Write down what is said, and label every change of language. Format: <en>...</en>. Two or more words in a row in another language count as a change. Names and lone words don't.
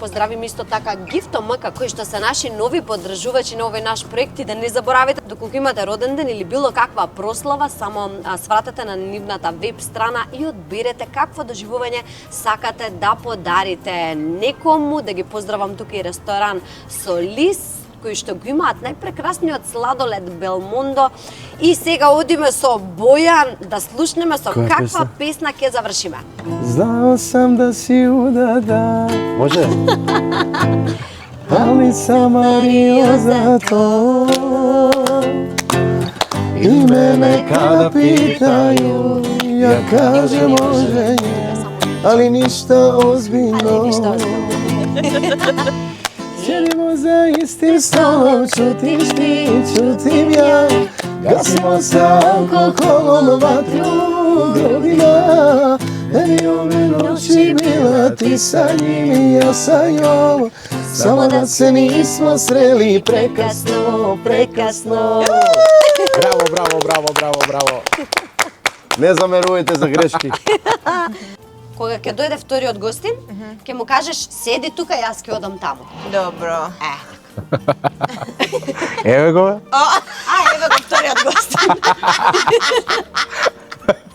<mk>поздравим исто така Гифто МК кои што се наши нови поддржувачи на овој наш проект и да не заборавите доколку имате роден ден или било каква прослава, само свратете на нивната веб страна и одберете какво доживување сакате да подарите некому, да ги поздравам тука и ресторан Солис кои што го имаат најпрекрасниот сладолед Белмондо и сега одиме со Бојан да слушнеме со Која каква песна? песна ќе завршиме.</mk> <bs>Знao sam da si udada. Može? Ali sam mario za to. I mene kada pitaju, ja kažem može, ali ništa ozbiljno. Sjedimo za istim stolom, čutiš ti, čutim ja. Gasimo sa alkoholom vatru godina. Meni ove noći bila ti sa njim i ja sa njom. Samo da se nismo sreli prekasno, prekasno.</bs> <mk>Браво. Не замерувате за грешки. Кога ќе дојде вториот гостин, ќе му кажеш седи тука, јас ќе одам таму. Добро. Еве го. Еве го вториот гостин.</mk>